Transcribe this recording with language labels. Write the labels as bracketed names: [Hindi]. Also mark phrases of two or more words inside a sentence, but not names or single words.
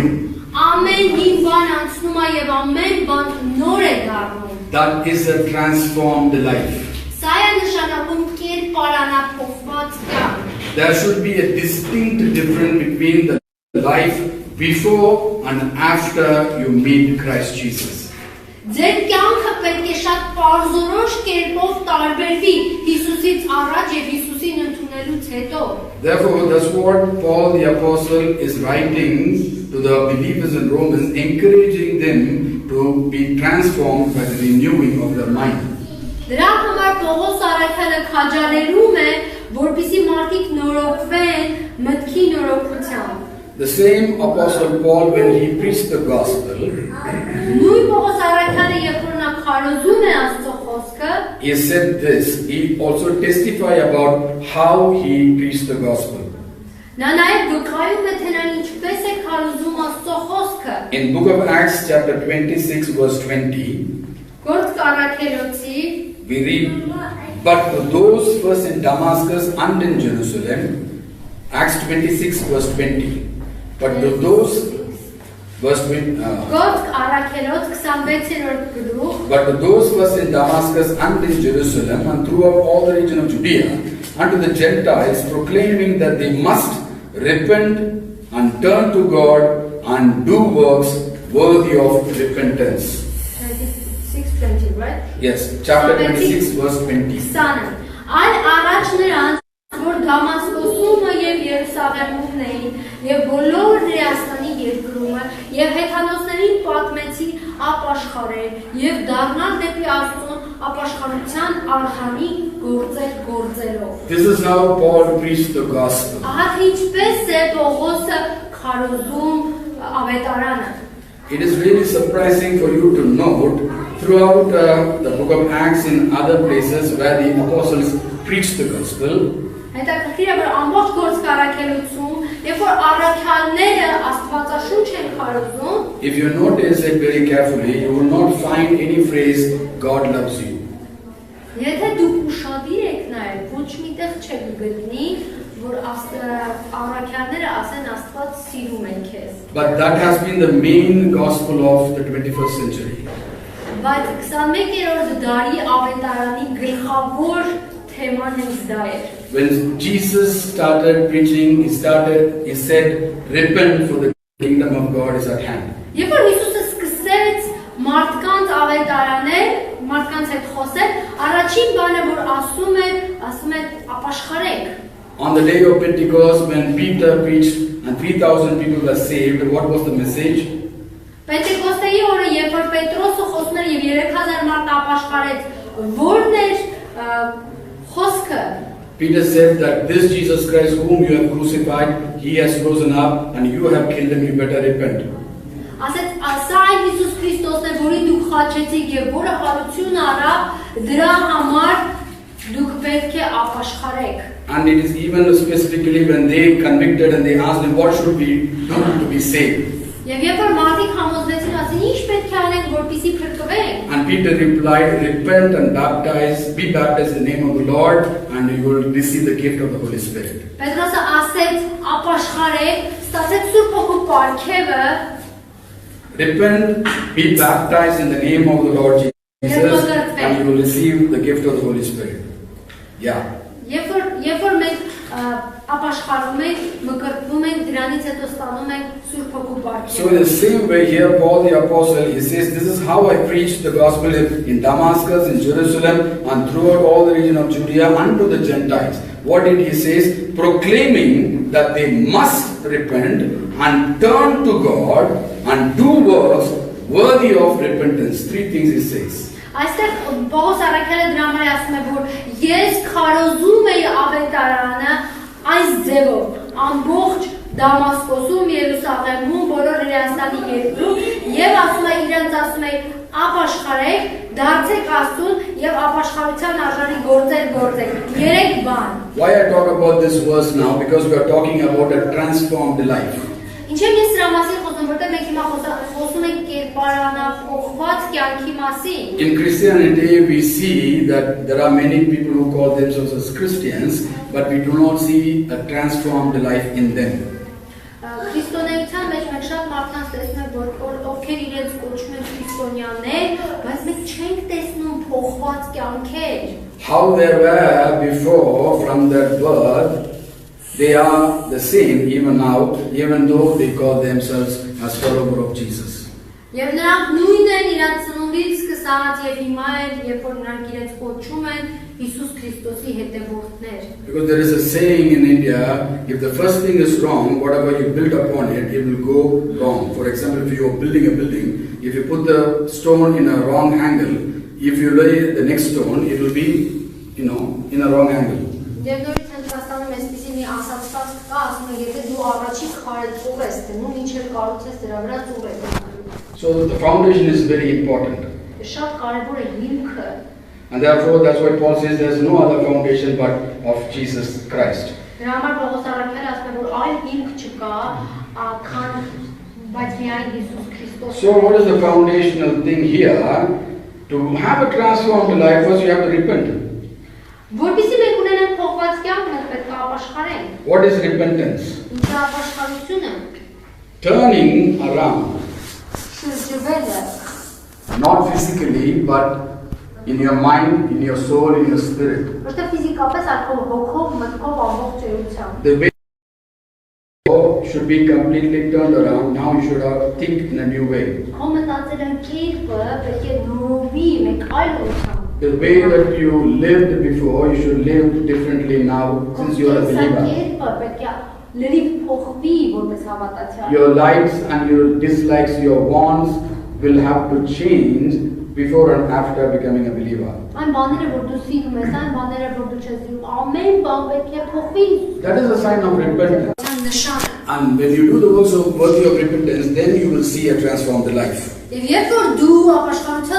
[Armenian] Ամեն մի բան անցնում է եւ ամեն բան նոր է դառնում։ [English] That is a transformed life. [Armenian] Սա է նշանակում կերպարանափոխված կյանք։ [English] There should be a distinct difference between the life before and after you meet Christ Jesus. [Armenian] Ձեր կյանքը պետք է շատ պարզորոշ կերպով տարբերվի Հիսուսից առաջ եւ Հիսուսին ընդունելուց հետո։ [English] Therefore, that's what Paul the Apostle is writing to the believers in Romans, encouraging them to be transformed by the renewing of their mind. [Armenian] Դրա համար Պողոս առաքյալը քաջալերում է, որպեսզի մարդիկ նորոգվեն մտքի նորոգությամբ։ [English] The same Apostle Paul, when he preached the gospel, [Armenian] Նույն Պողոս առաքյալը երբ որ նա քարոզում է Աստծո խոսքը, [English] he said this. He also testified about how he preached the gospel. [Armenian] նա նաև վկայում է թե նա ինչպես է քարոզում Աստծո խոսքը։ [English] In book of Acts chapter 26 verse 20, [Armenian] Գործք առաքելոցի [English] we read, but to those first in Damascus and in Jerusalem, Acts 26 verse 20, but to those, verse 20, [Armenian] Գործք առաքելոց 26-րդ գլուխ [English] but to those first in Damascus and in Jerusalem and throughout all the region of Judea, and to the Gentiles, proclaiming that they must repent and turn to God and do works worthy of repentance. 26-20, right? Yes, chapter 26 verse 20. [Armenian] 20-ը Այլ առաջ նրանց, որ Դամասկոսումը եւ Երուսաղեմումն էին, եւ բոլոր Հրեաստանի երկրումը, եւ հեթանոսներին պատմեցին ապաշխարել, եւ դառնալ դեպի Աստծուն ապաշխարության արխանի գործելով։ [English] This is how Paul preached the gospel. [Armenian] Ահա թե ինչպես է Պողոսը քարոզում ավետարանը։ [English] It is really surprising for you to note throughout the book of Acts in other places where the apostles preached the gospel. [Armenian] Հետաքրքիր է, որ ամբողջ գործք առաքելություն, երբ որ առաքյալները Աստվածաշունչ են քարոզում, [English] If you notice it very carefully, you will not find any phrase, God loves you. [Armenian] եթե դուք ուշադիր եք նայել, ոչ միտեղ չեք գտնի, որ առաքյալները ասեն Աստված սիրում է քեզ։ [English] But that has been the main gospel of the 21st century. [Armenian] Բայց 21-րդ դարի ավետարանի գլխավոր թեման հենց դա էր։ [English] When Jesus started preaching, he said, repent for the kingdom of God is at hand. [Armenian] Երբ որ Հիսուսը սկսեց մարդկանց ավետարանել, մարդկանց հետ խոսել, առաջին բանը որ ասում է ապաշխարեք։ [English] On the day of Pentecost, when Peter preached and 3,000 people were saved, what was the message? [Armenian] Պենտեկոստեի օրը, երբ որ Պետրոսը խոսում էր եւ 3000 մարդ ապաշխարեց, ո՞րն էր խոսքը։ [English] Peter said that this Jesus Christ whom you have crucified, he has risen up and you have killed him, you better repent. [Armenian] Ասեց, սա այն Հիսուս Քրիստոսն է, որին դուք խաչեցիք եւ որը հարություն արավ, դրա համար դուք պետք է ապաշխարեք։ [English] And it is even specifically when they convicted and they asked him, what should we do to be saved? [Armenian] Եվ երբ որ մարդիկ համոզվեցին, ասին, ինչ պետք է անենք, որպեսզի փրկվենք։ [English] And Peter replied, repent and be baptized in the name of the Lord, and you will receive the gift of the Holy Spirit. [Armenian] Պետրոսը ասեց, ապաշխարեք, ստացեք Սուրբ Հոգու պարգևը։ [English] Repent, be baptized in the name of the Lord Jesus, and you will receive the gift of the Holy Spirit. Yeah. [Armenian] Երբ որ մենք ապաշխարում ենք, մկրտվում ենք, դրանից հետո ստանում ենք Սուրբ Հոգու պարգևը։ [English] So in the same way here, Paul the Apostle, he says, this is how I preached the gospel in Damascus, in Jerusalem, and throughout all the region of Judea, unto the Gentiles. What did he say? Proclaiming that they must repent and turn to God and do works worthy of repentance. Three things he says. [Armenian] Այստեղ Պողոս առաքյալը դրա համար ասում է, որ ես քարոզում եի ավետարանը այս ձևով, ամբողջ Դամասկոսում, Երուսաղեմում, բոլոր Հրեաստանի երկրում, եւ ասում է իրենց ասում է ապաշխարեք, դարձեք Աստծուն եւ ապաշխարության արժանի գործեք։ Երեք բան։ [English] Why I talk about this verse now? Because we are talking about a transformed life. [Armenian] Ինչեւ ես դրա մասին խոսում խոսում, որտեղ մենք հիմա խոսում ենք կերպարանափոխված կյանքի մասին։ [English] In Christianity, we see that there are many people who call themselves as Christians, but we do not see a transformed life in them. [Armenian] Քրիստոնեության մեջ մենք շատ մարդկանց տեսնում ենք, որ ովքեր իրենց կոչում են քրիստոնյաներ, բայց մենք չենք տեսնում փոխված կյանքեր։ [English] How they were before from their birth, they are the same even now, even though they call themselves as followers of Jesus. [Armenian] Եվ նրանք նույնն են իրանց ծնունդից սկսած եւ հիմա էլ, երբ որ նրանք իրենց կոչում են Հիսուս Քրիստոսի հետևորդներ։ [English] Because there is a saying in India, if the first thing is wrong, whatever you build upon it, it will go wrong. For example, if you are building a building, if you put the stone in a wrong angle, if you lay the next stone, it will be, in a wrong angle. [Armenian] Եվ նորից Հնդկաստանում այսպիսի մի ասացված կա, ասում են, եթե դու առաջի քարը ծուղ ես դնում, ինչ էլ կառուցես դրա վրա ծուղ է դնում։ [English] So the foundation is very important. [Armenian] Շատ կարևոր է հիմքը։ [English] And therefore, that's why Paul says there's no other foundation but of Jesus Christ. [Armenian] Դրա համար Պողոս առաքյալը ասում է, որ այլ հիմք չկա, քան բայց միայն Հիսուս Քրիստոսը։ [English] So what is the foundational thing here? To have a transformed life, first you have to repent. [Armenian] Որպեսզի մենք ունենանք փոխված կյանք, մենք պետք է ապաշխարենք։ [English] What is repentance? [Armenian] Ինչ է ապաշխարությունը։ [English] Turning around, [Armenian] Շրջվելը, [English] not physically, but in your mind, in your soul, in your spirit. [Armenian] որտեղ ֆիզիկապես այլ հոգով, մտքով ամբողջ էությամբ։ [English] The way should be completely turned around. Now you should think in a new way. [Armenian] Քո մտածելն կերպը պետք է նորովի մեկ այլ ուղղությամբ։ [English] The way that you lived before, you should live differently now since you are a believer. [Armenian] Կերպը պետք է լրիվ փոխվի որպես հավատացյալ։ [English] Your likes and your dislikes, your wants will have to change before and after becoming a believer. [Armenian] Այն բաները, որ դու սիրում ես, այն բաները, որ դու չես սիրում, ամեն բան պետք է փոխվի։ [English] That is a sign of repentance. [Armenian] Նշան։ [English] And when you do the works of worthy of repentance, then you will see a transformed life. [Armenian] Եվ երբ որ դու ապաշխարում